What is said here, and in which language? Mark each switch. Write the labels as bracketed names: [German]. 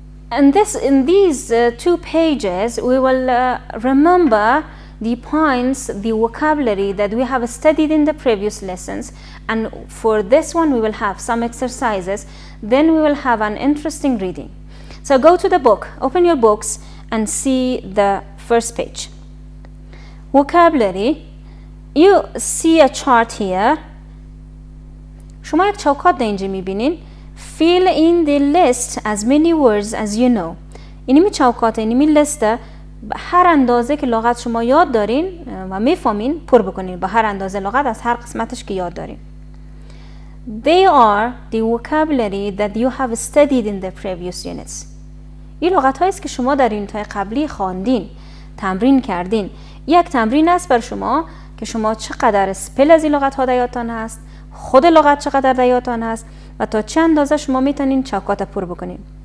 [English] And in these 2 pages, we will remember the points, the vocabulary that we have studied in the previous lessons, and for this one we will have some exercises, then we will have an interesting reading. So go to the book, open your books and see the first page. Vocabulary, you see a chart here. [Persian] شما یک چوکات اینجا میبینین. [English] Fill in the list as many words as you know. [Persian] اینمی چوکات، اینمی لسته، هر اندازه که لغت شما یاد دارین و میفهمین پر بکنین با هر اندازه لغت از هر قسمتش که یاد دارین. [English] They are the vocabulary that you have studied in the previous units. [Persian] این لغت هایی است که شما در یونت های قبلی خواندین، تمرین کردین. یک تمرین است بر شما که شما چقدر اسپل از این لغت ها در یادتان هست، خود لغت چقدر در یادتان هست و تا چه اندازه شما میتونین چوکات پر بکنین.